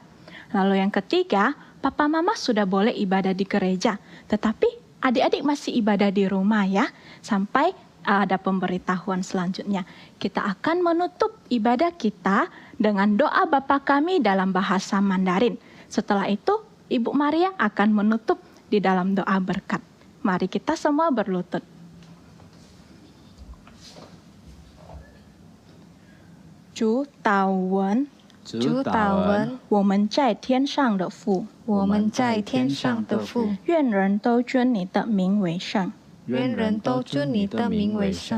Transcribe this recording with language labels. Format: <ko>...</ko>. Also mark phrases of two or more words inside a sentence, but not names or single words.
<id>Lalu yang ketiga, papa mama sudah boleh ibadah di gereja, tetapi adik-adik masih ibadah di rumah ya, sampai ada pemberitahuan selanjutnya. Kita akan menutup ibadah kita dengan doa Bapa kami dalam bahasa Mandarin. Setelah itu, Ibu Maria akan menutup di dalam doa berkat. Mari kita semua berlutut.</id> <zh>主祷文，主祷文，我们在天上的父，我们在天上的父，愿人都尊你的名为圣，愿人都尊你的名为圣，</zh>